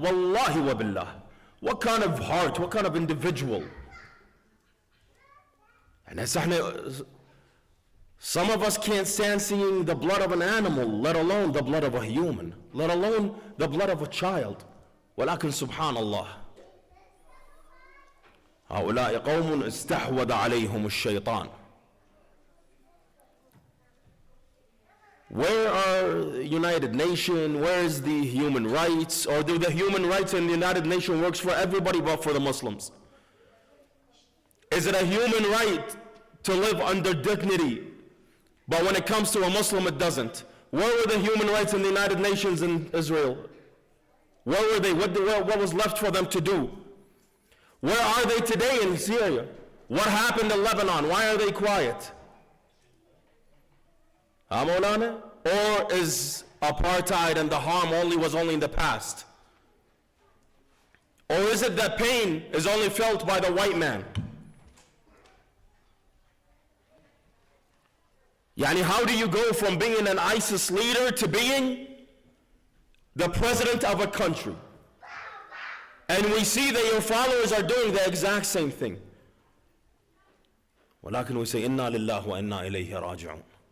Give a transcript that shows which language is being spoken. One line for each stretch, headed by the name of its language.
English: Wallahi wa billah. What kind of heart, what kind of individual? And some of us can't stand seeing the blood of an animal, let alone the blood of a human, let alone the blood of a child.
Arabic: ولكن سبحان الله. هؤلاء قوم استحوذ عليهم الشيطان.
English: Where are United Nations? Where is the human rights? Or do the human rights in the United Nations works for everybody but for the Muslims? Is it a human right to live under dignity? But when it comes to a Muslim, it doesn't. Where were the human rights in the United Nations in Israel? Where were they? What was left for them to do? Where are they today in Syria? What happened in Lebanon? Why are they quiet? Maulana? Or is apartheid and the harm was only in the past? Or is it that pain is only felt by the white man? How do you go from being an ISIS leader to being the president of a country? And we see that your followers are doing the exact same thing.
Arabic: ولكن
English: we say,
Arabic: إِنَّا لِلَّهِ وَإِنَّا إِلَيْهِ رَاجِعُونَ.